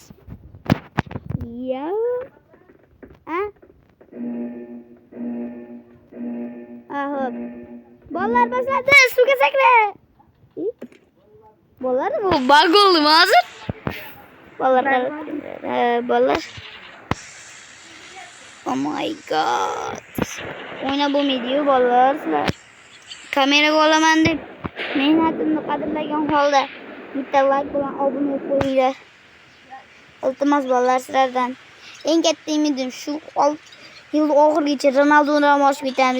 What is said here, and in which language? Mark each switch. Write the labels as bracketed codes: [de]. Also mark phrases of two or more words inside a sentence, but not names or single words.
[uz] Ya. Ha? Ahop. Bolalar boshladi, suvga sakra. Bolalar bu bug oldimi hozir? Bolalar. [en] Oh my god. [uz] O'yna bo'lmaydi-yu bolalar sizlar. Kameraga olaman deb mehnatimni qadrlagan holda bitta like bilan obuna qo'yinglar. Iltimos bolalar sizlardan. Eng katta umidim shu yil oxirigacha Ronaldoni ham oshib ketamiz.